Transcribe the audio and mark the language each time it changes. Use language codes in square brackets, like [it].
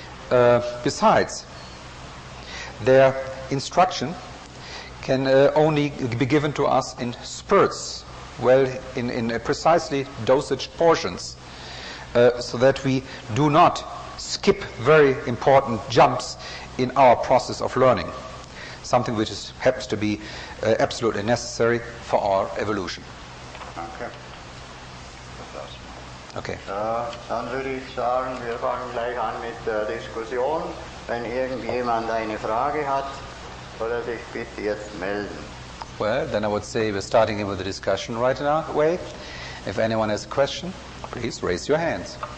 [en] Besides, their instruction can only be given to us in spurts, in precisely dosage portions, so that we do not skip very important jumps in our process of learning, something which happens to be absolutely necessary for our evolution. [de] Danke. [en] Okay. [de] Ja, dann würde ich sagen, wir fangen gleich an mit der Diskussion. Wenn irgendjemand eine Frage hat, soll er sich bitte jetzt melden. [en] Well, then I would say we're starting with the discussion right away. If anyone has a question, please raise your hands.